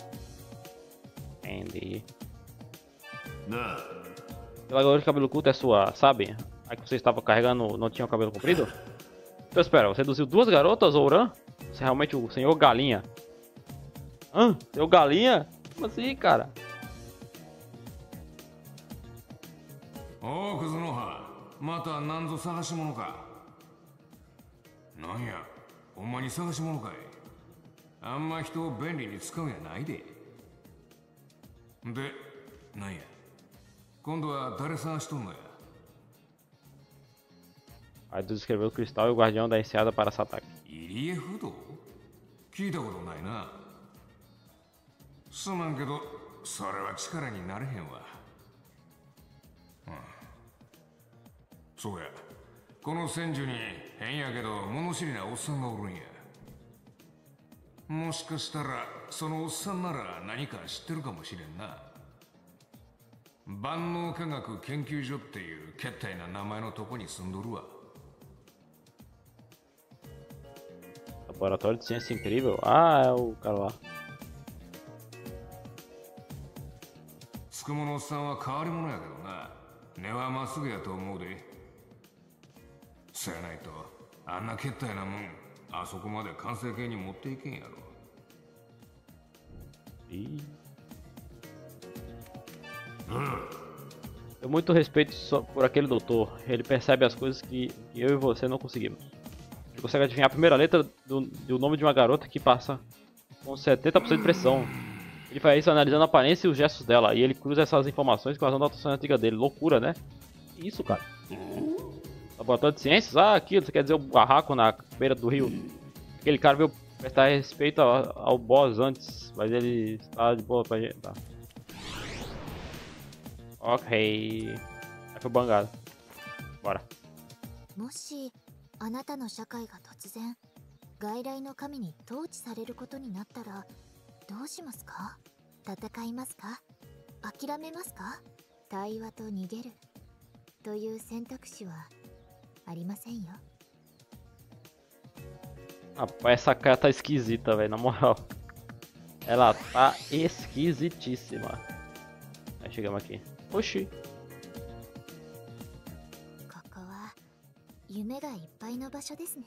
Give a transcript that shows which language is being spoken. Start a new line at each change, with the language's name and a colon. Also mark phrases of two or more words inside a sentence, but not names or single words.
Portuguese: Andy. Aquela garota de cabelo curto é sua, sabe? A que você estava carregando não tinha o cabelo comprido? Então espera, você reduziu 2 garotas, Ouran? Você é realmente o senhor Galinha? Hã? Senhor Galinha? Como assim, cara? Oh, Kuzunoha.
Japanese: また何ぞ探し物か？なんや、お前に探し物かい? あんま人を便利に使うやないで. で、なんや? 今度は誰探しとんのや?
Portuguese: Aí tu descreveu o cristal e o guardião da enseada para esse ataque.
Japanese: 入江不動？聞いたことないな. すまんけど、それは力になれへんわ. そうや、この戦場に変やけど物知りなおっさんがおるんや。もしかしたらそのおっさんなら何か知ってるかもしれんな。万能科学研究所っていうけったいな名前のとこに住んどるわ。
Portuguese: Laboratório de ciência incrível? Ah, é o cara lá.
Japanese: つくものおっさんは変わり者やけどな。根はまっすぐやと思うで。そやないとあんなけったいなもんあそこまで完成形に持っていけんやろ。
Portuguese: Tenho muito respeito por aquele doutor. Ele percebe as coisas que eu e você não conseguimos. Ele consegue adivinhar a primeira letra do nome de uma garota que passa com 70% de precisão. Ele faz isso analisando a aparência e os gestos dela. E ele cruza essas informações com as anotações antigas dele. Loucura, né? Que isso, cara? Laboratório de ciências? Ah, aquilo. Você quer dizer o barraco na beira do rio? Aquele cara veio prestar respeito ao boss antes. Mas ele está de boa pra gente. Tá. Ok. Aí foi bangado. Bora.
Japanese: もしあなたの社会が突然外来の神に統治されることになったらどうしますか？戦いますか？諦めますか？対話と逃げるという選択肢はありませんよ。
Portuguese: Rapaz, essa cara tá esquisita, velho, na moral. Ela tá esquisitíssima. Aí chegamos aqui. Oxi.
Japanese: ここは夢がいっぱいの場所ですね。